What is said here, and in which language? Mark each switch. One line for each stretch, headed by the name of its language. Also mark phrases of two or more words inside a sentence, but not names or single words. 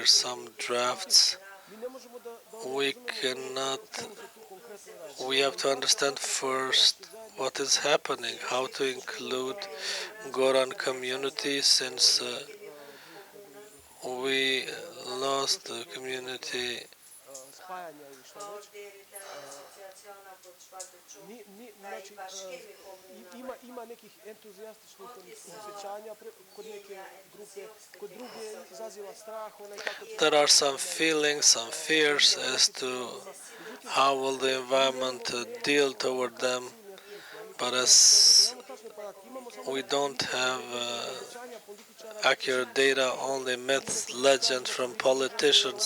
English: Some drafts we cannot. We have to understand first what is happening, how to include Goran community, since we lost the community.
Bosnian: Ima nekih entuzijastičnih osjećanja kod neke grupe, kod druge izaziva strah.
English: There are some feelings, some fears as to how will the environment deal toward them, but as we don't have accurate data, only myths, legends from politicians.